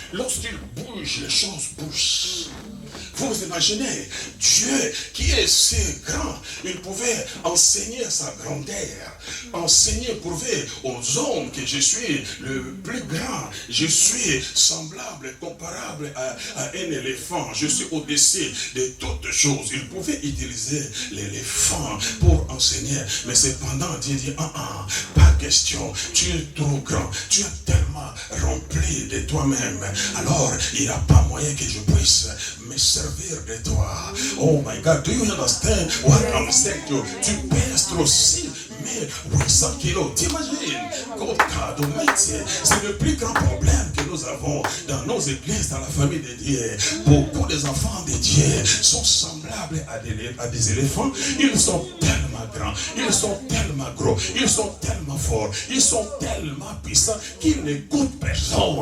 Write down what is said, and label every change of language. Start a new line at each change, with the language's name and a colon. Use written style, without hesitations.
French: Lorsqu'il bouge, les choses bougent. Vous imaginez, Dieu qui est si grand, il pouvait enseigner sa grandeur, enseigner, prouver aux hommes que je suis le plus grand, je suis semblable, comparable à un éléphant, je suis au-dessus de toutes choses. Il pouvait utiliser l'éléphant pour enseigner, mais cependant Dieu dit, pas question, tu es trop grand, tu es tellement rempli de toi-même, alors il n'y a pas moyen que je puisse me servir de toi.
English: Oh my God, do you understand what I'm saying to you?
French: Tu pèses trop 6800 kilos. T'imagines? C'est le plus grand problème que nous avons dans nos églises, dans la famille de Dieu. Beaucoup des enfants de Dieu sont semblables à des éléphants. Ils sont tellement grands, ils sont tellement gros, ils sont tellement forts, ils sont tellement puissants qu'ils n'écoutent personne.